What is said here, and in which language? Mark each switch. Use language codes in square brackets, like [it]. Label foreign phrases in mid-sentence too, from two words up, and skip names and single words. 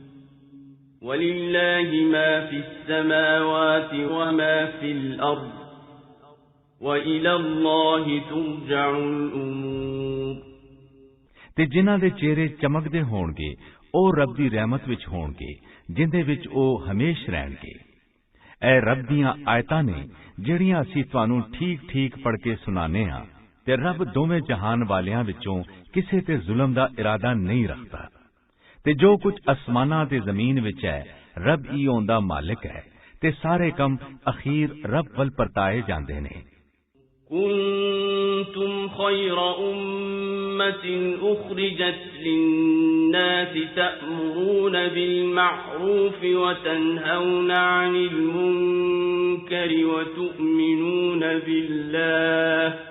[ar] ولله ما في السماوات وما في الأرض وإلى الله ترجع الأمور [pa] ਤੇ ਜਿਨ੍ਹਾਂ ਦੇ ਚਿਹਰੇ ਚਮਕਦੇ ਹੋਣਗੇ ਉਹ ਰੱਬ ਦੀ ਰਹਿਮਤ ਵਿੱਚ ਹੋਣਗੇ ਜਿੰਦੇ ਵਿੱਚ ਉਹ ਹਮੇਸ਼ ਰਹਿਣਗੇ ਇਹ ਰੱਬ ਦੀਆਂ ਆਇਤਾਂ ਨੇ ਜਿਹੜੀਆਂ ਅਸੀਂ ਤੁਹਾਨੂੰ ਠੀਕ-ਠੀਕ ਪੜ੍ਹ ਕੇ ਸੁਣਾਉਂਦੇ ਹਾਂ ਤੇ ਰੱਬ ਦੋਵੇਂ ਜਹਾਨ ਵਾਲਿਆਂ ਵਿੱਚੋਂ ਕਿਸੇ ਤੇ ਜ਼ੁਲਮ ਦਾ ਇਰਾਦਾ ਨਹੀਂ ਰੱਖਦਾ ਤੇ ਜੋ ਕੁਝ ਅਸਮਾਨਾਂ ਤੇ ਜ਼ਮੀਨ ਵਿੱਚ ਹੈ ਰੱਬ ਹੀ ਉਹਦਾ ਮਾਲਿਕ ਹੈ ਤੇ ਸਾਰੇ ਕੰਮ ਅਖੀਰ ਰੱਬ ਵੱਲ ਪਰਤਾਏ ਜਾਂਦੇ ਨੇ [ar] كنتم خير أمة أخرجت للناس تأمرون بالمعروف وتنهون عن المنكر وتؤمنون بالله